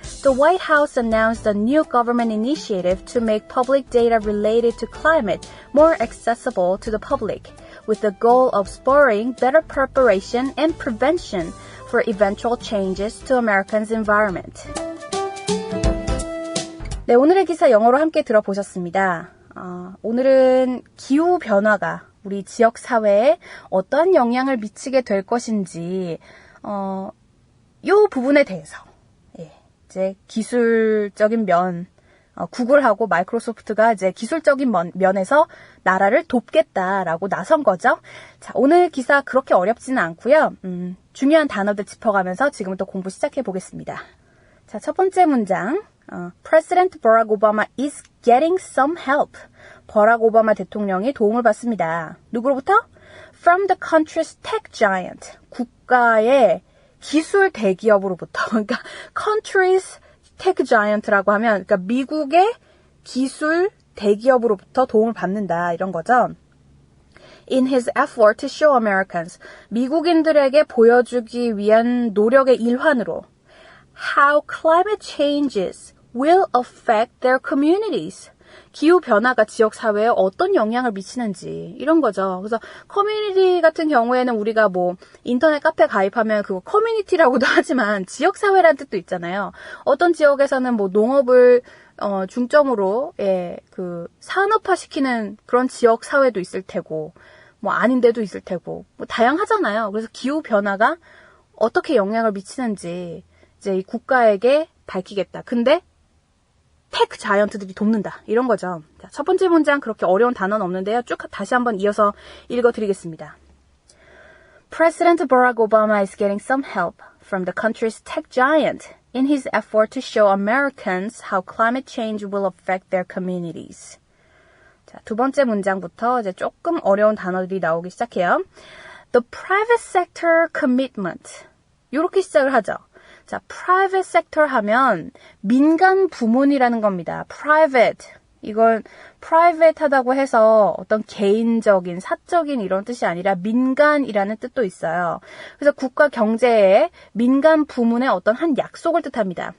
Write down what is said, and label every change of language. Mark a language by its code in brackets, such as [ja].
[en] The White House announced a new government initiative to make public data related to climate more accessible to the public, with the goal of spurring better preparation and prevention for eventual changes to Americans' environment. [ko] 네, 오늘의 기사 영어로 함께 들어보셨습니다. 오늘은 기후 변화가 우리 지역 사회에 어떠한 영향을 미치게 될 것인지 요 부분에 대해서 이제 기술적인 면 구글하고 마이크로소프트가 이제 기술적인 면에서 나라를 돕겠다라고 나선 거죠. 자, 오늘 기사 그렇게 어렵지는 않고요. 중요한 단어들 짚어가면서 지금부터 공부 시작해 보겠습니다. 자, 첫 번째 문장. [en] President Barack Obama is getting some help. [ko] 버락 오바마 대통령이 도움을 받습니다. 누구로부터? [en] From the country's tech giant. [ko] 국가의 기술 대기업으로부터. 그러니까 country's tech giant라고 하면 그러니까 미국의 기술 대기업으로부터 도움을 받는다 이런 거죠. [en] In his effort to show Americans. [ko] 미국인들에게 보여주기 위한 노력의 일환으로 [en] how climate changes will affect their communities. [ko] 기후 변화가 지역 사회에 어떤 영향을 미치는지 이런 거죠. 그래서 커뮤니티 같은 경우에는 우리가 뭐 인터넷 카페 가입하면 그거 커뮤니티라고도 하지만 지역 사회라는 뜻도 있잖아요. 어떤 지역에서는 뭐 농업을 중점으로 그 산업화 시키는 그런 지역 사회도 있을 테고 뭐 아닌 데도 있을 테고 뭐 다양하잖아요. 그래서 기후 변화가 어떻게 영향을 미치는지 이제 이 국가에게 밝히겠다. 근데 테크 자이언트들이 돕는다. 이런 거죠. 자, 첫 번째 문장 그렇게 어려운 단어는 없는데요. 쭉 다시 한번 이어서 읽어드리겠습니다. [en] President Barack Obama is getting some help from the country's tech giant in his effort to show Americans how climate change will affect their communities. [ko] 자, 두 번째 문장부터 이제 조금 어려운 단어들이 나오기 시작해요. [en] The private sector commitment. [ko] 이렇게 시작을 하죠. 자, private sector 하면 민간 부문이라는 겁니다. private. 이건 private하다고 해서 어떤 개인적인, 사적인 이런 뜻이 아니라 민간이라는 뜻도 있어요. 그래서 국가 경제에 민간 부문의 어떤 한 약속을 뜻합니다.